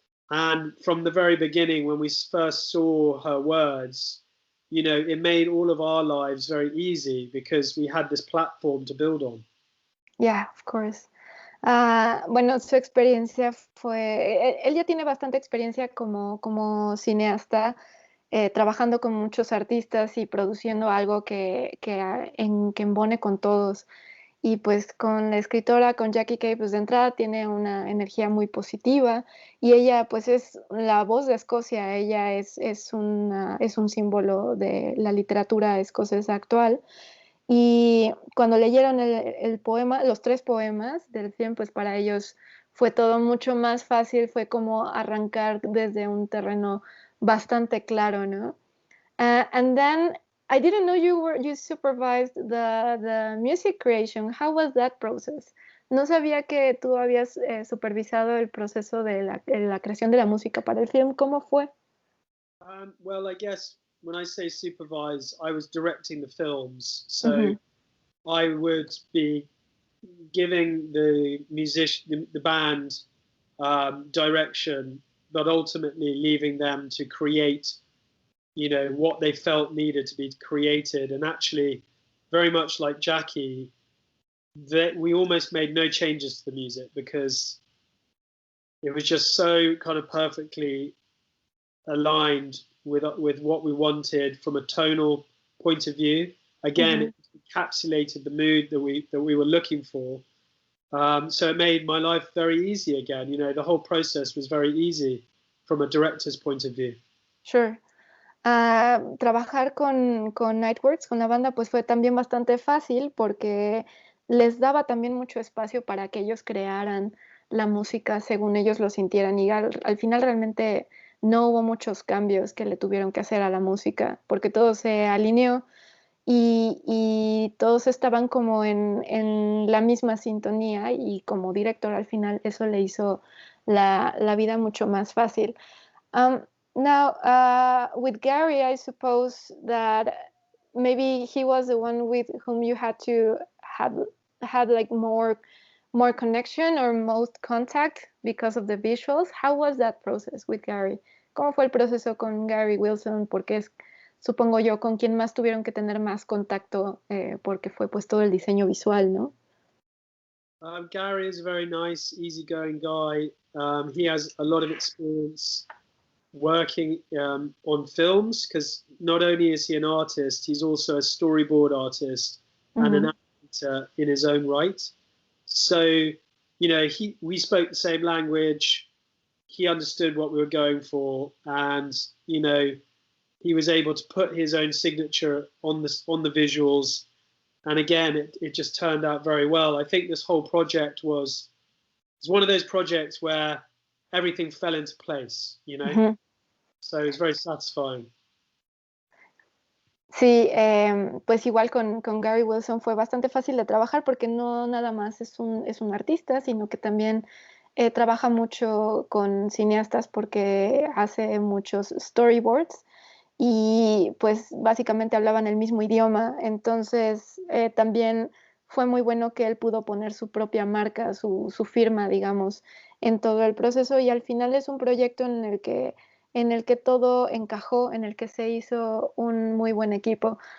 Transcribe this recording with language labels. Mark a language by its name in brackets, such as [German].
[English] And from the very beginning, when we first saw her words, you know, it made all of our lives very easy because we had this platform to build on. Yeah, of course. [Spanish] Bueno, su experiencia fue, él ya tiene bastante experiencia como cineasta, trabajando con muchos artistas y produciendo algo que embone con todos. Y pues con la escritora, con Jackie Kay, pues de entrada tiene una energía muy positiva y ella pues es la voz de Escocia, ella es un símbolo de la literatura escocesa actual. Y cuando leyeron el poema, los 3 poemas del film, pues para ellos fue todo mucho más fácil, fue como arrancar desde un terreno bastante claro, ¿no? [English] And then I didn't know you supervised the music creation. How was that process? [Spanish] No sabía que tú habías supervisado el proceso de la creación de la música para el film. ¿Cómo fue? [English] Well, I guess when I say supervise, I was directing the films. So I would be giving the musician, the band direction, but ultimately leaving them to create, you know, what they felt needed to be created. And actually, very much like Jackie, that we almost made no changes to the music because it was just so kind of perfectly aligned with what we wanted from a tonal point of view. Again, it encapsulated the mood that we were looking for. So it made my life very easy again. You know, the whole process was very easy from a director's point of view. Sure. [Spanish] Trabajar con Nightworks, con la banda, pues fue también bastante fácil porque les daba también mucho espacio para que ellos crearan la música según ellos lo sintieran y al final realmente no hubo muchos cambios que le tuvieron que hacer a la música porque todo se alineó y todos estaban como en la misma sintonía y como director al final eso le hizo la vida mucho más fácil. [English] Now, with Gary, I suppose that maybe he was the one with whom you had to had like more connection or most contact because of the visuals. How was that process with Gary? [Spanish] ¿Cómo fue el proceso con Gary Wilson? Porque es, supongo yo, con quien más tuvieron que tener más contacto porque fue pues todo el diseño visual, ¿no? [English] Gary is a very nice, easygoing guy. He has a lot of experience working on films because not only is he an artist, he's also a storyboard artist and an actor in his own right. So, you know, we spoke the same language. He understood what we were going for, and you know, he was able to put his own signature on the visuals. And again, it just turned out very well. I think this whole project was one of those projects where everything fell into place, you know. So it was very satisfying. [Spanish] Sí, pues igual con Gary Wilson fue bastante fácil de trabajar porque no nada más es un artista, sino que también trabaja mucho con cineastas porque hace muchos storyboards y pues básicamente hablaban el mismo idioma, entonces también fue muy bueno que él pudo poner su propia marca, su firma, digamos, en todo el proceso y al final es un proyecto en el que todo encajó, en el que se hizo un muy buen equipo.